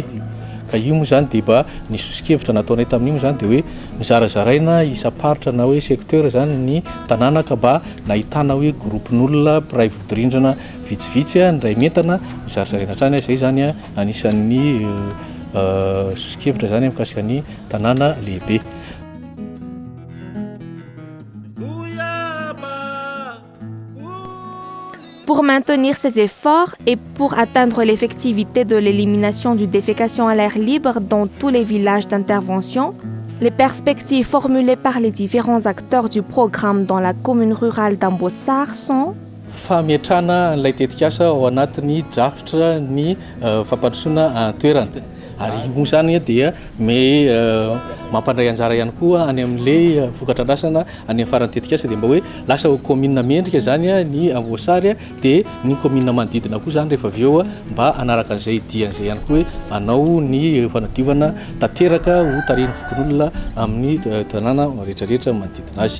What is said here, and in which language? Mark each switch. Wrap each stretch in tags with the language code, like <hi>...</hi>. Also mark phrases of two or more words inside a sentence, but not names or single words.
<mg>Ka io moa zany dia mba ny sosikevitra nataonay tamin'io zany dia hoe mizarazaraina isa-paritra na hoe secteur zany ny tanàna ka mba nahitana hoe groupen'olona mpiray vodi-rindrina vitsivitsy ny ray mentana mizarazaraina hatrany. Zay zany anisan'ny sosikevitra zany mikasika ny tanàna lehibe.</mg> <fr>Pour maintenir ces efforts et pour atteindre l'effectivité de l'élimination du défécation à l'air libre dans tous les villages d'intervention, les perspectives formulées par les différents acteurs du programme dans la commune rurale d'Amboasary sont</fr> <mg>famiatrana an'ilay tetikasa ao anatin'ny drafitra ny fampandrosoana an-toerana. Ary moa zany dia mampandray anjara ihany koa any amin'ilay vokatrandrasana any amin'ny farany tetikasa dia mba hoe lasa commune mendrika zany ny Amboasary dia ny commune manodidina koa zany rehefa avy eo mba anaraka an'izay dian'izay ihany koa hoe anao ny fanadiovana tanteraka ho tarihin'ny fokon'olona amin'ny tanàna rehetrarehetra manodidina azy.</mg>